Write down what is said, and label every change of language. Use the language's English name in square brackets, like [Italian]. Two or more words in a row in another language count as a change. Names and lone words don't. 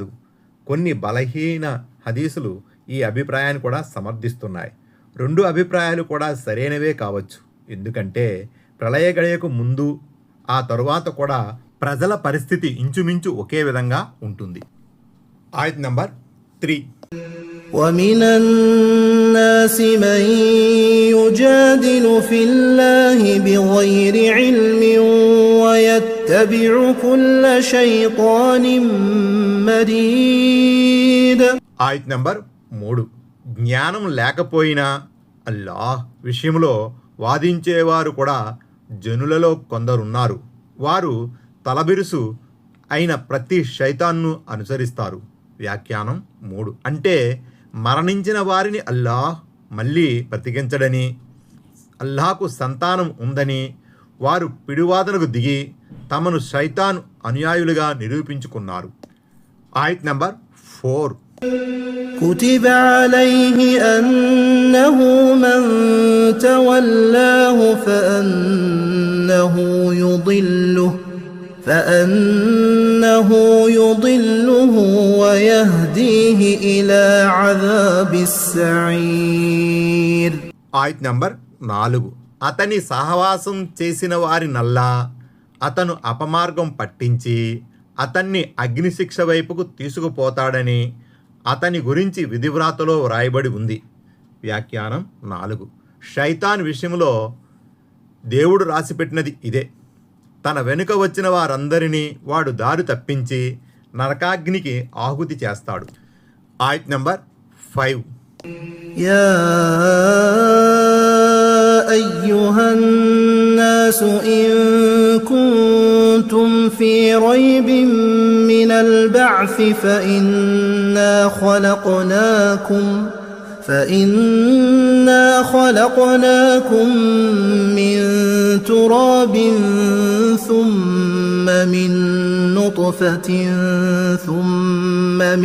[Telugu] కొన్ని బలహీన హదీసులు ఈ అభిప్రాయాన్ని కూడా సమర్థిస్తున్నాయి. 2 అభిప్రాయాలు కూడా సరైనవే కావచ్చు. ఎందుకంటే ప్రళయ గడియకు ముందు ఆ తరువాత కూడా ప్రజల పరిస్థితి ఇంచుమించు ఒకే విధంగా ఉంటుంది. ఆయత్ నంబర్ 3. [Arabic] ومن الناس من يجادل في الله بغير علم ويتبع كل شيطان مريد. [Telugu] ఆయత్ నంబర్ 3. జ్ఞానం లేకపోయినా అల్లాహ్ విషయంలో వాదించేవారు కూడా జనులలో కొందరున్నారు. వారు తలబిరుసు అయిన ప్రతి శైతాన్ను అనుసరిస్తారు. వ్యాఖ్యానం 3. అంటే మరణించిన వారిని అల్లాహ్ మళ్ళీ బ్రతికించడని, అల్లాహకు సంతానం ఉందని వారు పిడివాదనకు దిగి తమను శైతాన్ అనుయాయులుగా నిరూపించుకున్నారు. ఆయత్ నంబర్ 4. [Arabic] كتب عليه أنه من تولاه فأنه يضله ويهديه إلى عذاب السعير. [Telugu] ఆయత్ నంబర్ 4. అతని సహవాసం చేసిన వారి నల్లా అతను అపమార్గం పట్టించి అతన్ని అగ్నిశిక్ష వైపుకు తీసుకుపోతాడని అతని గురించి విధివ్రాతలో వ్రాయబడి ఉంది. వ్యాఖ్యానం 4. శైతాన్ విషయంలో దేవుడు రాసిపెట్టినది ఇదే. తన వెనుక వచ్చిన వారందరినీ వాడు దారి తప్పించి నరకాగ్నికి ఆహుతి చేస్తాడు. ఆయత్ నంబర్ 5. [Arabic] يا أيها الناس إن كنتم في ريب من البعث فإنا خلقناكم من تراب ثم من نطفة ثم